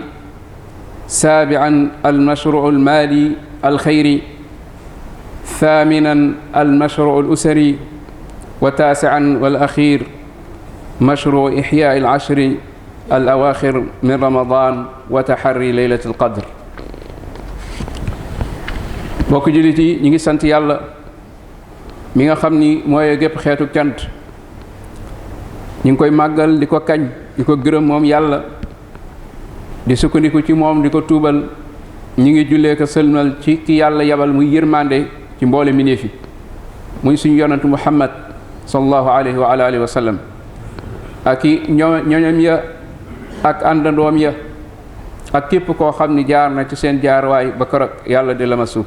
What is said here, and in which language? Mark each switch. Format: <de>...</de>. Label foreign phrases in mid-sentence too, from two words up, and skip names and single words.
<ar>سابعا المشروع المالي الخيري. ثامنا المشروع الأسري. وتاسعا والأخير مشروع إحياء العشر الأواخر من رمضان وتحري ليلة القدر.</ar> <wo>bokk jullit yi ñi ngi sant yàlla mi nga xam ni mooy gépp xeetu cant. ñi ngi koy màggal di ko kañ di ko gërëm moom yàlla, di sukkandiku ci moom di ko tuubal. ñi ngi jullee ko sëlmal ci ki yàlla yabal muy yërmande ci mboole mbindeef yi, muy suñu yonantu Muhammad</wo> <ar>صلى الله عليه وعلى آله وسلم,</ar> <wo>ak i ñoñam ya ak àndandoom ya ak képp koo xam ni jaar na ci seen jaarwaay ba keroog yàlla di la ma suuf.</wo>